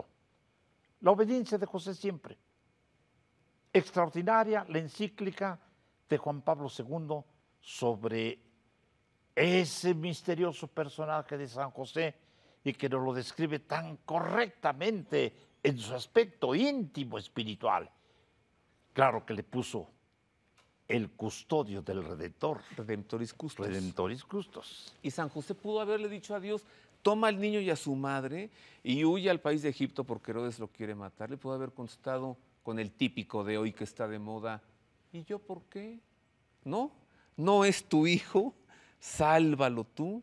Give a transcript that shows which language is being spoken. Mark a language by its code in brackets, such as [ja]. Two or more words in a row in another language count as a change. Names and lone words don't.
[es] La obediencia de José siempre. Extraordinaria la encíclica de Juan Pablo II sobre ese misterioso personaje de San José y que nos lo describe tan correctamente en su aspecto íntimo espiritual. Claro que le puso el custodio del Redentor. [la] Redemptoris custos. Redemptoris custos. [es] Y San José pudo haberle dicho a Dios: toma al niño y a su madre y huye al país de Egipto porque Herodes lo quiere matar. Le pudo haber contestado con el típico de hoy que está de moda: ¿y yo por qué? No, no es tu hijo, sálvalo tú.